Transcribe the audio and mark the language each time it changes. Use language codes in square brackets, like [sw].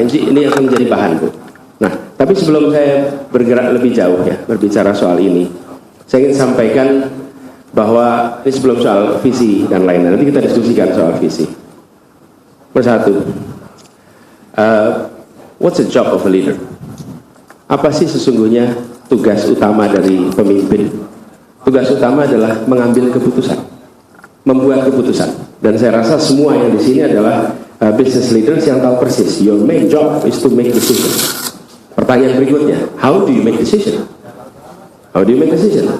[id] Ini akan menjadi bahan, Bu. Nah, tapi sebelum saya bergerak lebih jauh ya, berbicara soal ini, saya ingin sampaikan bahwa ini sebelum soal visi dan lain-lain, nanti kita diskusikan soal visi. [en] Persatu, what's the job of a leader? [id] Apa sih sesungguhnya tugas utama dari pemimpin? Tugas utama adalah mengambil keputusan, membuat keputusan. Dan saya rasa semua yang di sini adalah business leaders yang tahu persis. [en] Your main job is to make decision. [id] Pertanyaan berikutnya, [en] how do you make decision? How do you make decision?